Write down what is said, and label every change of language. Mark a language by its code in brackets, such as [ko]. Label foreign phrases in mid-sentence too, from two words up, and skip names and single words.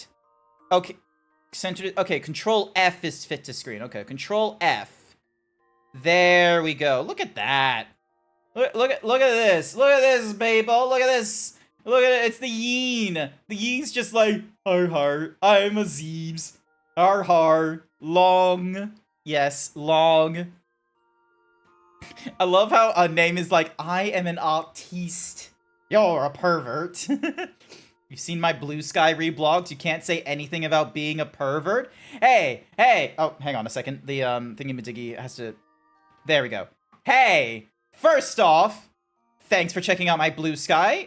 [en] Okay, centered... Okay, Control F is fit to screen. Okay, Control F. There we go. Look at that. Look at this. Look at this, people. Look at this. Look at it. It's the Yeen. The Yeen's just like, har har, I'm a Zeebs. Har har. Long. Yes, long. I love how a name is like, I am an artiste. You're a pervert. You've seen my Blue Sky reblogs. You can't say anything about being a pervert. Hey. Oh, hang on a second. The thingy-majiggy has to... There we go. Hey, first off, thanks for checking out my Blue Sky.